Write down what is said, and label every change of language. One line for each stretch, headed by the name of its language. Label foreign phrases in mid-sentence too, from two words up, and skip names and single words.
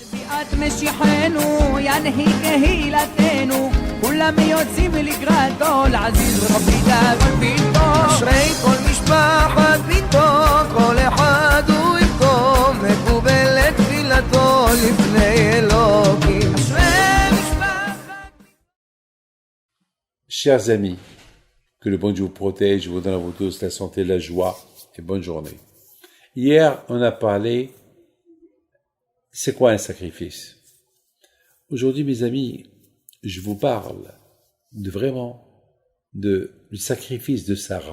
Hebrew: משיחנו ינהיג קהילתנו כולם יוצאים לקראתו לעזיז רבי גדול ביתו אשרי כל משפחת ביתו כל אחד הוא איתו מקובלת תפילתו לפני אלוקים אשרי משפחת.
French: Chers amis, que le bon Dieu vous protège, vous donne à vous tous la santé, la joie et bonne journée. Hier, on a parlé, c'est quoi un sacrifice? Aujourd'hui, mes amis, je vous parle du sacrifice de Sarah.